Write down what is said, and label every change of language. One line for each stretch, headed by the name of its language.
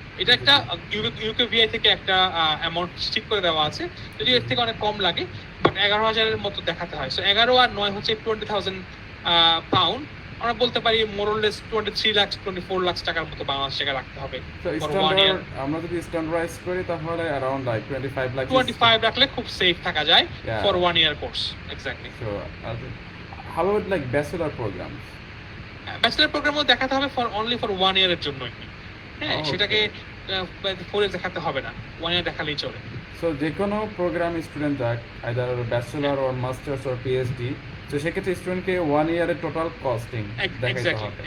Bangla: এটা একটা ইউকেভিআই থেকে একটা অ্যামাউন্ট ঠিক করে দেওয়া আছে, যদিও এর থেকে অনেক কম লাগে, বাট 11,000-এর মতো দেখাতে হয়। সো 11 আর 9 হচ্ছে 20,000 পাউন্ড। আমরা বলতে পারি মোরলেস 23 লাখ 24 লাখ টাকার মতো বাংলাদেশ টাকা রাখতে হবে তো
English: for 1 year।
Bangla: আমরা যদি স্ট্যান্ডার্ডাইজ করি তাহলে অ্যারাউন্ড লাইক 25 লাখ 25 রাখলে খুব সেফ থাকা যায়
English: Yeah.
Bangla: For 1 year course. Exactly.
English: So, how about like bachelor programs?
Bangla: Bachelor প্রোগ্রামও দেখাতে হবে অনলি ফর 1 ইয়ারের জন্যই, হ্যাঁ।
English: Okay.
Bangla: সেটাকে 4 ইয়ার দেখাতে হবে না, 1 ইয়ার দেখালেই চলে। সো যে কোনো প্রোগ্রাম স্টুডেন্ট যাক, either bachelor or masters or PhD, তো সেক্ষেত্রে স্টুডেন্টকে 1 ইয়ারের টোটাল কস্টিং দেখাইতে হবে।